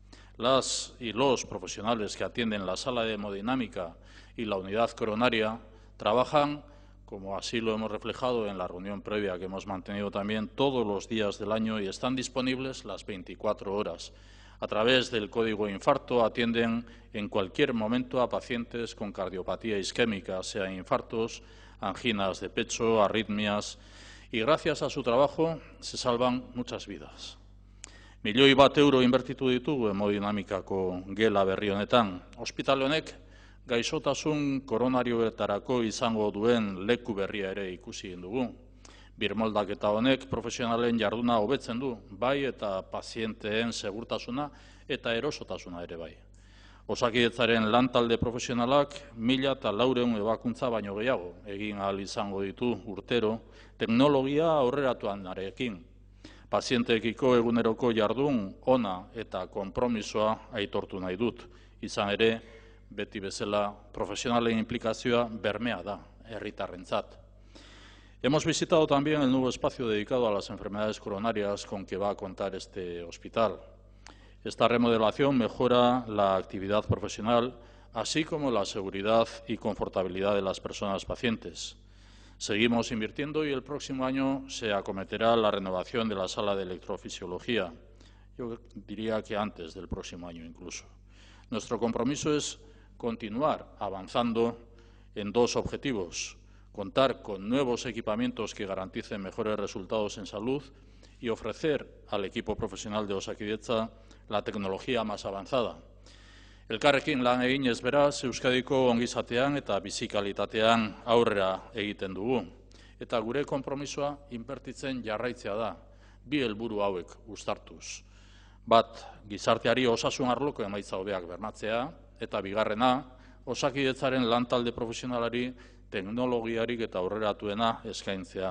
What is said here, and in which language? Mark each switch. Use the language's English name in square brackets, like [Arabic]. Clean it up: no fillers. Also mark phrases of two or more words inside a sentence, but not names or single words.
[Spanish] Las y los profesionales que atienden la sala de hemodinámica y la unidad coronaria trabajan, como así lo hemos reflejado en la reunión previa que hemos mantenido también, todos los días del año y están disponibles las 24 horas. A través del código infarto atienden en cualquier momento a pacientes con cardiopatía isquémica, sea infartos, anginas de pecho, arritmias, y gracias a su trabajo se salvan muchas vidas. [Basque] 1.000.000 euro inbertitu ditugu hemodinamikako gela berri honetan. Ospitale honek gaixotasun koronarioetarako izango duen leku berria ere ikusi dugu. Birmoldaketa honek profesionalen jarduna hobetzen du, bai eta pazienteen segurtasuna eta erosotasuna ere bai. Osakidetzaren lantalde profesionalak 1.400 ebakuntza baino gehiago egin ahal izango ditu urtero teknologia aurreratuanarekin. Pazienteekiko eguneroko jardun ona eta konpromisoa aitortu nahi dut. Izan ere, beti bezala profesionalen implikazioa bermea da, herritarrentzat. [Spanish] Hemos visitado también el nuevo espacio dedicado a las enfermedades coronarias con que va a contar este hospital. Esta remodelación mejora la actividad profesional, así como la seguridad y confortabilidad de las personas pacientes. Seguimos invirtiendo y el próximo año se acometerá la renovación de la sala de electrofisiología. Yo diría que antes del próximo año incluso. Nuestro compromiso es continuar avanzando en dos objetivos: contar con nuevos equipamientos que garanticen mejores resultados en salud y ofrecer al equipo profesional de Osakidetza la tecnología más avanzada. [Basque] Elkarrekin lan eginez beraz, Euskadiko ongizatean eta bizikalitatean aurrera egiten dugu. Eta gure konpromisoa inbertitzen jarraitzea da, bi helburu hauek uztartuz. Bat, gizarteari osasun arloko emaitza hobeak bermatzea, eta bigarrena, Osakidetzaren lantalde profesionalari teknologiarik eta aurreratuena eskaintzea.